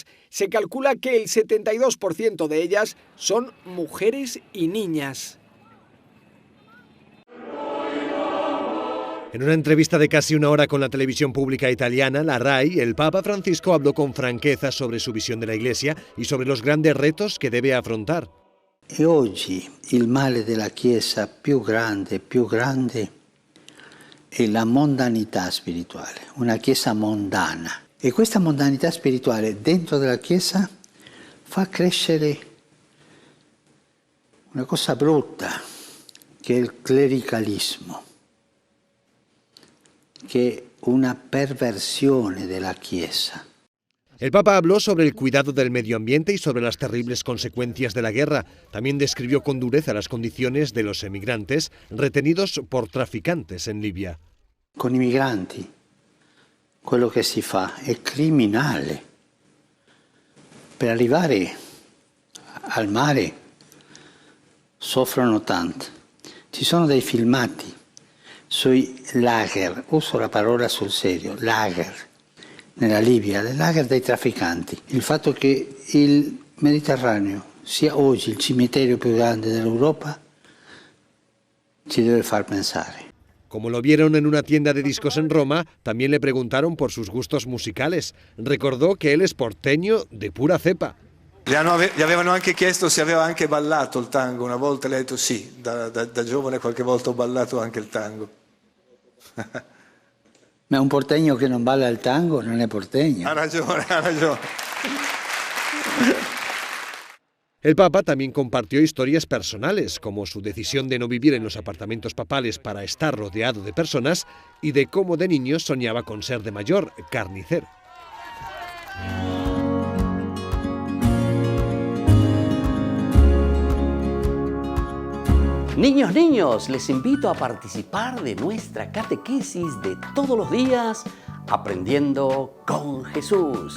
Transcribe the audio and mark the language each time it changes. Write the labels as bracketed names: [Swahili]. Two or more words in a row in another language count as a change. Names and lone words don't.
[Spanish] Se calcula que el 72% de ellas son mujeres y niñas. En una entrevista de casi una hora con la televisión pública italiana, la RAI, el Papa Francisco habló con franqueza sobre su visión de la Iglesia y sobre los grandes retos que debe afrontar. [Italian] E oggi il male della Chiesa più grande è la mondanità spirituale, una Chiesa mondana. E questa mondanità spirituale dentro della Chiesa fa crescere una cosa brutta, che è il clericalismo, che è una perversione della Chiesa. [Spanish] El Papa habló sobre el cuidado del medio ambiente y sobre las terribles consecuencias de la guerra. También describió con dureza las condiciones de los emigrantes retenidos por traficantes en Libia. [Italian] Con i migranti quello che si fa è criminale. Per arrivare al mare soffrono tanto. Ci sono dei filmati sui lager, uso la parola sul serio, lager. Nella Libia, del lager dei trafficanti. Il fatto che il Mediterraneo sia oggi il cimitero più grande dell'Europa ci debe far pensare. [Spanish] Como lo vieron en una tienda de discos en Roma, también le preguntaron por sus gustos musicales. Recordó que él es porteño de pura cepa. [Italian] Gli avevano anche chiesto se aveva anche ballato il tango. Una volta le ha detto sì, da giovane qualche volta ho ballato anche il tango. Ma un porteño che non balla il tango non è porteño. Ha ragione. [Spanish] El Papa también compartió historias personales, como su decisión de no vivir en los apartamentos papales para estar rodeado de personas y de cómo de niño soñaba con ser de mayor carnicero. Niños, les invito a participar de nuestra catequesis de todos los días, Aprendiendo con Jesús.